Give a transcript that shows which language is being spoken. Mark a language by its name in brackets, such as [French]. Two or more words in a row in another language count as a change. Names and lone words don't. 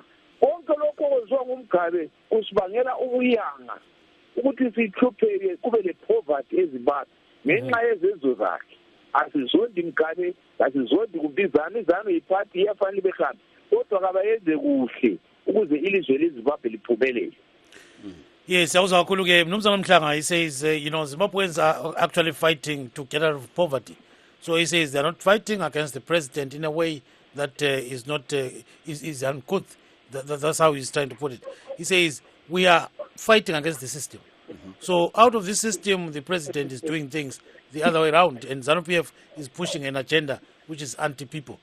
[North Ndebele] Konke lokho okwenziwa nguMugabe kusibangela ubuyanga ukuthi sihlupheke kube le poverty eZimbabwe ngenxa yezenzo zakhe. asizondi Mugabe, asizondi kubizana izano iphathi iyafanele behambe kodwa kabayenze kuhle ukuze ilizwe leZimbabwe liphumelele. Yes, awuzwa kakhulu ke Mnumzana Mhlanga, [English] he says Zimbabweans are actually fighting to get out of poverty. So he says they're not fighting against the president in a way that is not is uncouth. That's how he's trying to put it. He says we are fighting against the system. So out of this system, the president is doing things the other way around, and ZANU-PF is pushing an agenda which is anti-people.